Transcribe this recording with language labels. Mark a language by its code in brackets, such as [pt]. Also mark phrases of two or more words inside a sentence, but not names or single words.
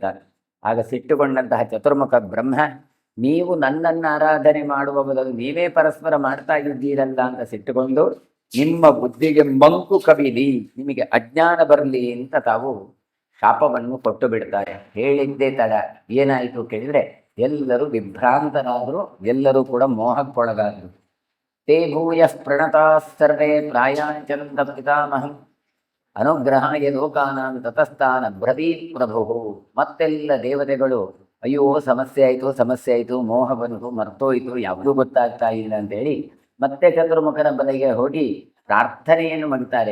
[kn] ಆಗ ಸಿಟ್ಟುಕೊಂಡಂತಹ ಚತುರ್ಮುಖ ಬ್ರಹ್ಮ, ನೀವು ನನ್ನನ್ನು ಆರಾಧನೆ ಮಾಡುವ ಬದಲು ನೀವೇ ಪರಸ್ಪರ ಮಾಡ್ತಾ ಇದ್ದೀರಲ್ಲ ಅಂತ ಸಿಟ್ಟುಕೊಂಡು, ನಿಮ್ಮ ಬುದ್ಧಿಗೆ ಮಂಕು ಕವಿಲಿ, ನಿಮಗೆ ಅಜ್ಞಾನ ಬರಲಿ ಅಂತ ತಾವು ಶಾಪವನ್ನು ಕೊಟ್ಟು ಬಿಡ್ತಾರೆ. ಹೇಳಿದ್ದೇ ತಡ. ಏನಾಯಿತು ಕೇಳಿದರೆ, ಎಲ್ಲರೂ ವಿಭ್ರಾಂತರಾದರು, ಎಲ್ಲರೂ ಕೂಡ ಮೋಹಕ್ಕೊಳಗಾದರು. [sa] ತೇ ಭೂಯಃ ಪ್ರಣತಾಃ ಸರ್ವೇ ಪ್ರಾಯಾಂಚಂದ ಪಿತಾಮಹಂ ಅನುಗ್ರಹಾಯ ಲೋಕಾನಾಂ ತತಸ್ಥಾನ ಬ್ರವೀತ್ ಪ್ರಭು. [kn] ಮತ್ತೆಲ್ಲ ದೇವತೆಗಳು ಅಯ್ಯೋ ಸಮಸ್ಯೆ ಆಯಿತು, ಮೋಹ ಬಂತು, ಮರ್ತೋಯ್ತು, ಯಾವುದೂ ಗೊತ್ತಾಗ್ತಾ ಇಲ್ಲ ಅಂತೇಳಿ ಮತ್ತೆ ಚತುರ್ಮುಖನ ಬಲೆಗೆ ಹೋಗಿ ಪ್ರಾರ್ಥನೆಯನ್ನು ಮಾಡ್ತಾರೆ.